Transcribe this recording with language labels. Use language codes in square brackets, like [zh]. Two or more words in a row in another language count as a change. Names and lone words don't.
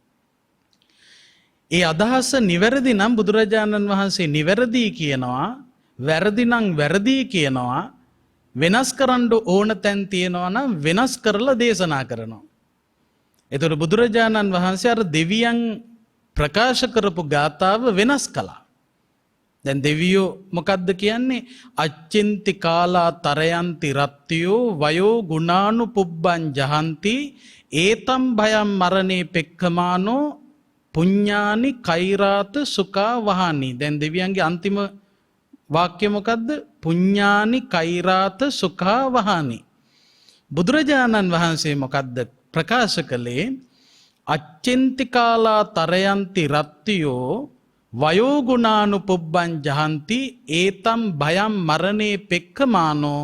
[si] ඒ අදහස නිවැරදි නම් බුදුරජාණන් වහන්සේ නිවැරදි කියනවා, වැරදි නම් වැරදි කියනවා, වෙනස් කරන්න ඕන තැන් තියෙනවා නම් වෙනස් කරලා දේශනා කරනවා. එතකොට බුදුරජාණන් වහන්සේ අර දෙවියන් ප්‍රකාශ කරපු ගාථාව වෙනස් කළා. දැන් දෙවියෝ මොකද්ද කියන්නේ? [pi] අච්චින්ති කාලා තරයන්ති රත්තියෝ වයෝ ගුණානු පුබ්බං ජහන්ති ඒතම් භයම් මරණේ පෙක්ඛමානෝ පුඤ්ඤානි කෛරාත සුඛා වහානි. [si] දැන් දෙවියන්ගේ අන්තිම වාක්‍ය මොකද්ද? [pi] පුඤ්ඤානි කෛරාත සුඛා වහානි. [si] බුදුරජාණන් වහන්සේ මොකද්ද ප්‍රකාශ කළේ? [pi] අච්චින්ති කාලා තරයන්ති රත්තියෝ වයෝ ගුණානු පුබ්බං ජහන්ති ඒතම් භයම් මරණේ පෙක්ඛමානෝ.